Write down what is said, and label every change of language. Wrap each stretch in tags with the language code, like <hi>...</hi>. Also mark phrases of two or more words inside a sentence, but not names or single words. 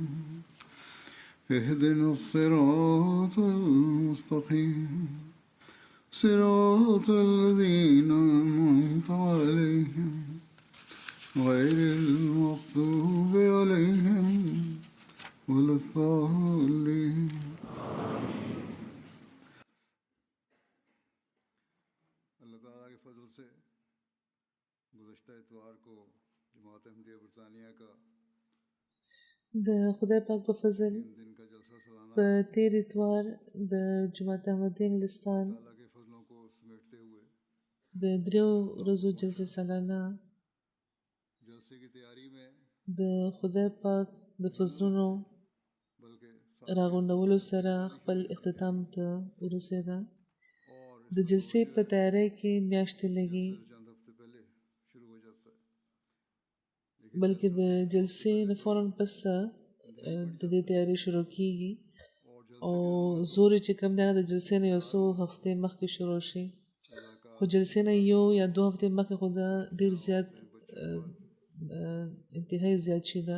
<ar>اهدنا الصراط المستقيم صراط الذين أنعمت عليهم غير المغضوب عليهم ولا الضالين.</ar> <ur>اللہ تعالیٰ کے فضل سے گزشتہ اتوار کو جماعت احمدیہ برطانیہ کا</ur> <ps>د خدای پاک په فضل</ps> <ur>دن کا جلسہ سالانہ</ur> <ps>په تیر اتوار د جماعت احمدیه انګلستان</ps> <ur>تعالیٰ کے فضلوں کو سمیٹتے ہوئے</ur> <ps>د دریو ورځو جلسه سالانه</ps> <ur>جلسے کی تیاری میں</ur> <ps>د خدای پاک د فضلونو</ps> <ur>بلکہ</ur> <ps>راغونډولو سره خپل اختتام ته ورسېده.</ps> <ur>اور</ur> <ps>د جلسې په تیاری کې میاشتې لګي،</ps> <ur>چند ہفتے پہلے شروع ہو جاتا ہے.</ur> <ps>بلکې د جلسې نه فوراً پس ته د دې تیاری شروع کیږي او زور چې کم دی هغه د جلسې نه یو څو هفتې مخکې شروع شي، خو جلسې نه یو یا دوه هفتې مخکې خو دا ډېر زیات انتهایی زیات شي ده.</ps>